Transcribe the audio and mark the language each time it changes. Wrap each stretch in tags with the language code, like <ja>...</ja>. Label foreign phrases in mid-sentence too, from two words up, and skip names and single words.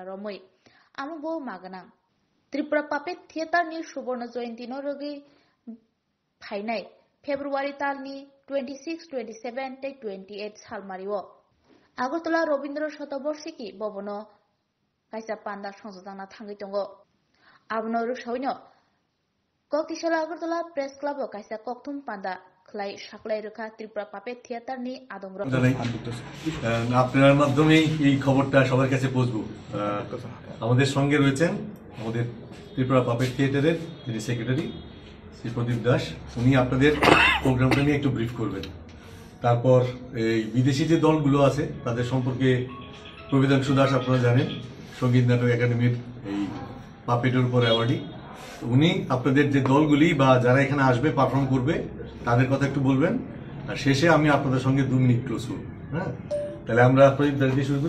<trp>Romoi Amubo Magana Tripura Puppet Theatre ni Suborno Joyintino Rogi Phainai February talni 26, 27 te 28 salmario Agotala Robindro Shotoborsiki Bobono Kaisa Panda Shonsodana Tangi Tongo Abno Rushawino Kokishala Agotala Press Club Kaisa Koktum Panda Klai Shaklai Ruka Tripura Puppet Theatre ni Adongro</trp> <bn>আপনার মাধ্যমে এই খবরটা সবার কাছে পৌঁছবো আমাদের সঙ্গে রয়েছেন আমাদের ত্রিপুরা পাপেট থিয়েটারের যিনি সেক্রেটারি শ্রী প্রদীপ দাস উনি আপনাদের প্রোগ্রামটা নিয়ে একটু ব্রিফ করবেন তারপর এই বিদেশি যে দলগুলো আছে তাদের সম্পর্কে প্রবিধাংশু দাস আপনারা জানেন সঙ্গীত নাটক একাডেমির এই পাপেটের উপর অ্যাওয়ার্ডি উনি আপনাদের যে দলগুলি বা যারা এখানে আসবে পারফর্ম করবে তাদের কথা একটু বলবেন আর শেষে আমি আপনাদের সঙ্গে 2 মিনিট ক্লোজ করব হ্যাঁ তাহলে আমরা প্রদীপ দাস দিয়ে শুরু করি</bn>